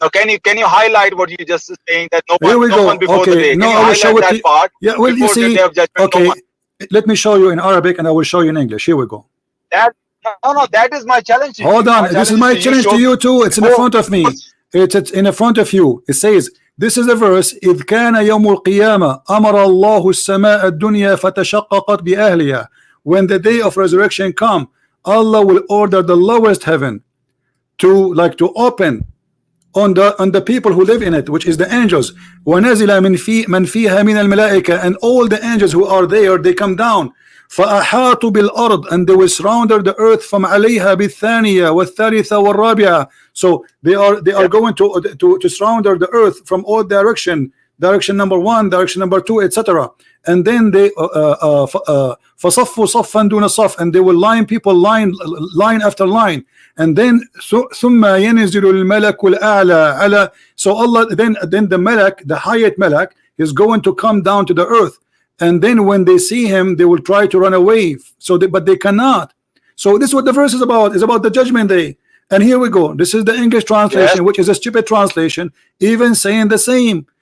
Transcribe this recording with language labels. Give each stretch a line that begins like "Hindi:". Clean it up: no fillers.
English: So can you highlight what you just saying, that no one before okay. the day? No, I will show it. Part yeah, well, you see, okay. Let me show you in Arabic, and I will show you in English. Here we go. No, that is my challenge to you. Hold on, this is my challenge to you too. It's in the front of me. It's in the front of you. It says, this is the verse.
Arabic: إذ كان يوم القيامة أمر الله السماء الدنيا فتشققت بأهلها.
English: When the day of resurrection come, Allah will order the lowest heaven to open on the people who live in it, which is the angels.
Arabic: وَنَزِلَ مَنْ فِيهَا مِنَ الْمَلَائِكَةِ,
English: and all the angels who are there, they come down.
Arabic: فَأَحَاطُوا بِالْأَرْضِ,
English: and they will surround the earth from
Arabic: عَلَيْهَا بِالثَّانِيَةِ وَالثَّالِثَةِ وَالرَّابِعَةِ.
English: So they are going to surround the earth from all direction number 1, direction number 2, etc. And then they
Arabic: فَصَفُّوا صَفًّا دُونَ صَفٍّ,
English: and they will line people line after line. And then
Arabic: ثُمَّ يَنْزِلُ الْمَلَكُ الْأَعْلَى عَلَى.
English: So Allah, then the Malak, the highest Malak, is going to come down to the earth. And then when they see him, they will try to run away. But they cannot. So this is what the verse is about. It's about the judgment day. And here we go. This is the English translation, which is a stupid translation, even saying the same.